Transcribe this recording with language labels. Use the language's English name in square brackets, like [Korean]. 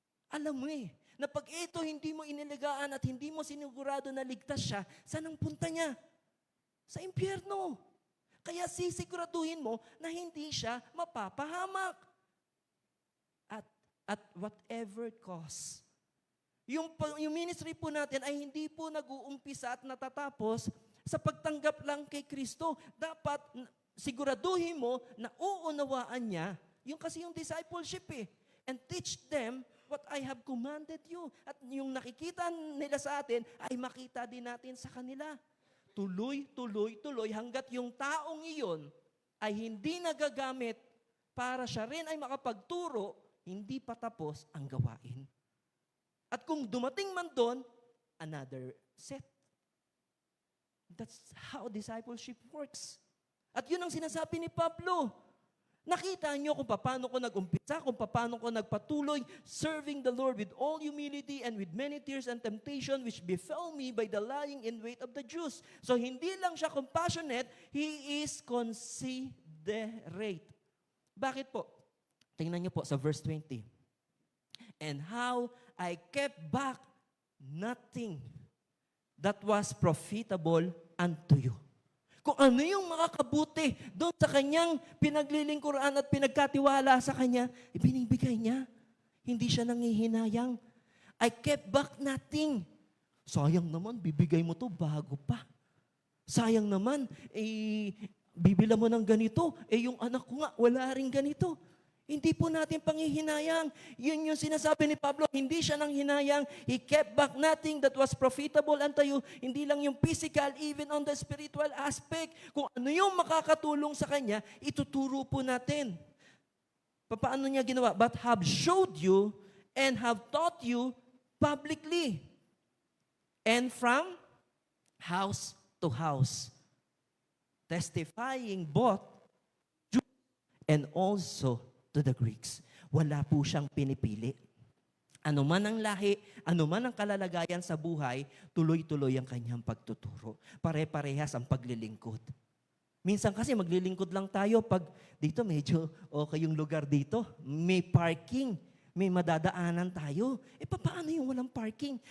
[Filipino] Alam mo na pag ito hindi mo inilagaan at hindi mo sinigurado na ligtas siya, saan ang punta niya? Sa impyerno. Kaya sisiguraduhin mo na hindi siya mapapahamak. At [English] whatever cost. [Filipino] Yung ministry po natin ay hindi po nag-uumpisa at natatapos sa pagtanggap lang kay Kristo. Dapat siguraduhin mo na uunawaan niya yung kasi yung discipleship [English] and teach them what I have commanded you. [Filipino] At yung nakikita nila sa atin ay makita din natin sa kanila. Tuloy hanggat yung taong iyon ay hindi nagagamit para siya rin ay makapagturo, hindi pa tapos ang gawain. At kung dumating man doon, [English] another set. That's how discipleship works. [Filipino] At yun ang sinasabi ni Pablo. Nakita niyo kung paano ko nag-umpisa, kung paano ko nagpatuloy, [English] serving the Lord with all humility and with many tears and temptation which befell me by the lying in wait of the Jews. [Filipino] So hindi lang siya compassionate, [English] he is considerate. [Filipino] Bakit po? Tingnan niyo po sa verse 20. [English] And how I kept back nothing that was profitable unto you. [Filipino] Kung ano yung makakabuti doon sa kanyang pinaglilingkuran at pinagkatiwala sa kanya, ibinibigay niya. Hindi siya nangihinayang. [English] I kept back nothing. [Filipino] Sayang naman, bibigay mo to bago pa. Sayang naman, bibila mo ng ganito, yung anak ko nga, wala rin ganito. Hindi po natin panghihinayang. Yun yung sinasabi ni Pablo, hindi siya nang hinayang. [English] He kept back nothing that was profitable unto you. [Filipino] Hindi lang yung physical, [English] even on the spiritual aspect. [Filipino] Kung ano yung makakatulong sa kanya, ituturo po natin. Paano niya ginawa? [English] But have showed you and have taught you publicly. And from house to house. Testifying both Jews and also to the Greeks. [Filipino] Wala po siyang pinipili. Ano man ang lahi, ano man ang kalalagayan sa buhay, tuloy-tuloy ang kanyang pagtuturo. Pare-parehas ang paglilingkod. Minsan kasi maglilingkod lang tayo pag dito medyo okay yung lugar dito. May parking, may madadaanan tayo. Paano yung walang parking?